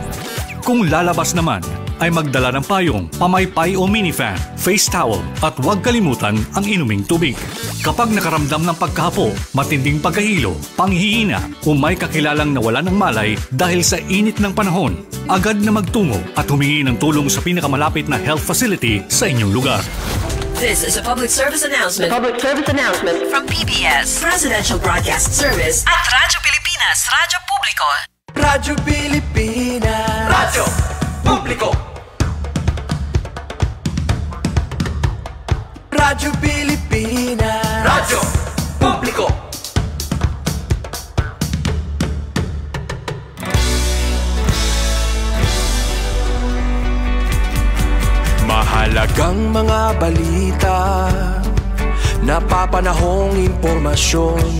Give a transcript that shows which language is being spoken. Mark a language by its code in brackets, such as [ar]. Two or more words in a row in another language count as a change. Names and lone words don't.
[tl] Kung lalabas naman, ay magdala ng payong, pamaypay o minifan, face towel at huwag kalimutan ang inuming tubig. Kapag nakaramdam ng pagkahapo, matinding pagkahilo, panghihina o may kakilalang nawalan ng malay dahil sa init ng panahon, agad na magtungo at humingi ng tulong sa pinakamalapit na [en] health facility [tl] sa inyong lugar. [en] This is a public service announcement. From PBS, Presidential Broadcast Service [tl] at Radyo Pilipinas, Radyo Publiko. Radyo Pilipinas. Radyo Publiko. Radyo Pilipinas. Radyo Publiko. Mahalagang mga balita, napapanahong impormasyon.